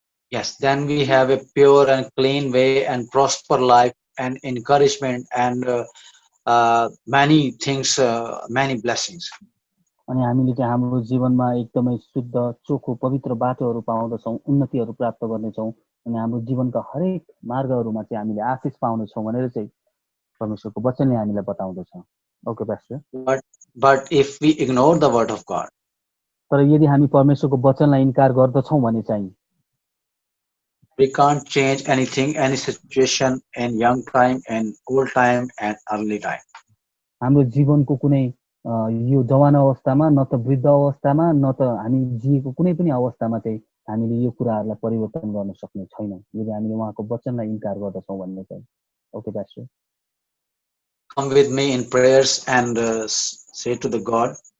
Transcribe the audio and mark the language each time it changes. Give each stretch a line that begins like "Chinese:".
English: Yes, then we have a pure and clean way and prosper life and encouragement and many things, many blessings.
Nepali: अनि हामीले चाहिँ हाम्रो जीवनमा एकदमै शुद्ध, चोखो, पवित्र बाटोहरू पाउँदछौँ, उन्नतिहरू प्राप्त गर्नेछौँ अनि हाम्रो जीवनका हरेक मार्गहरूमा चाहिँ हामीले आशिष पाउनेछौँ भनेर चाहिँ परमेश्वरको वचनले हामीलाई बताउँदछ।
English: Okay pastor. But if we ignore the word of God,
Nepali: तर यदि हामी परमेश्वरको वचनलाई इन्कार गर्दछौँ भने चाहिँ
English: we can't change anything, any situation in young time and old time and early time.
Nepali: हाम्रो जीवनको कुनै यो जवान अवस्थामा, न त वृद्ध अवस्थामा, न त हामी जिएको कुनै पनि अवस्थामा चाहिँ हामीले यो कुराहरूलाई परिवर्तन गर्न सक्ने छैनौँ यदि हामीले उहाँको वचनलाई इन्कार गर्दछौँ भन्ने चाहिँ।
English: Okay pastor. Come with me in prayers and say to the God.